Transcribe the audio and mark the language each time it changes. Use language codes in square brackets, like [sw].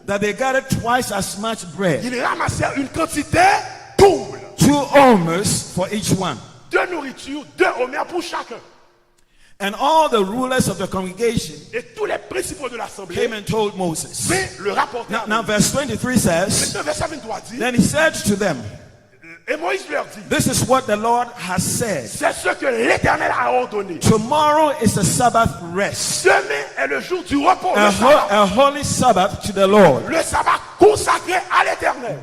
[en] that they gathered twice as much bread, [fr] ils ramassèrent une quantité double [en] 2 omers for each one. [fr] de nourriture, 2 homères pour chacun. [en] And all the rulers of the congregation [fr] Et tous les principaux de l'assemblée, [en] came and told Moses. [fr] mais le rapporteur. [en] Now verse 23 says, [fr] Maintenant, verset 23 dit, [en] then he said to them, [fr] et Moïse leur dit, [en] this is what the Lord has said. [fr] c'est ce que l'Éternel a ordonné. [en] Tomorrow is the Sabbath rest, [fr] Demain est le jour du repos, [en] a [fr] le sabbat. [en] holy Sabbath to the Lord. [fr] Le sabbat consacré à l'Éternel.